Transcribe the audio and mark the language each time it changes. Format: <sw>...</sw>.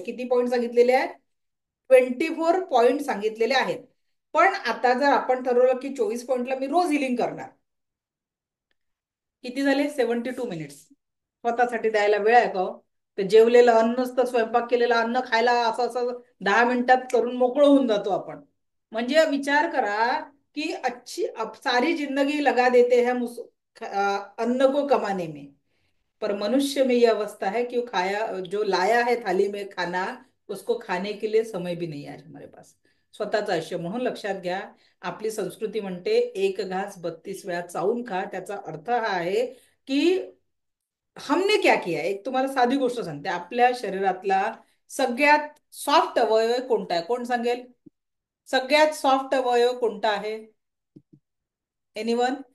<mr>किती पॉइंट सांगितलेले आहेत? 24 पॉइंट सांगितलेले आहेत। पण आता जर आपण ठरवलं की 24 पॉइंटला मी रोज हिलिंग करणार, किती झाले? 72 मिनिट्स स्वतःसाठी द्यायला वेळ आहे का हो? ते जेवलेलं अन्न नसतं, स्वयंपाक केलेलं अन्न खायला असं असं 10 मिनिटात करून मोकळं होऊन जातो आपण।</mr> <hi>म्हणजे विचार करा की अच्छी सारी जिंदगी लगा देते हैं अन्न को कमाने में, पर मनुष्य में यह अवस्था है कि वो खाया जो लाया है थाली में खाना, उसको खाने के लिए समय भी नहीं है आज हमारे पास,</hi> <mr>स्वतःचं आयुष्य। म्हणून लक्षात घ्या, आपली संस्कृती म्हणते एक घास 32 वेळा चावून खा। त्याचा अर्थ हा आहे की</mr> <hi>हमने क्या किया।</hi> <mr>एक तुम्हाला साधी गोष्ट सांगते, आपल्या शरीरातला सगळ्यात सॉफ्ट अवयव कोणता आहे? कोण सांगेल? सगळ्यात सॉफ्ट अवयव कोणता आहे? एनिवन?</mr>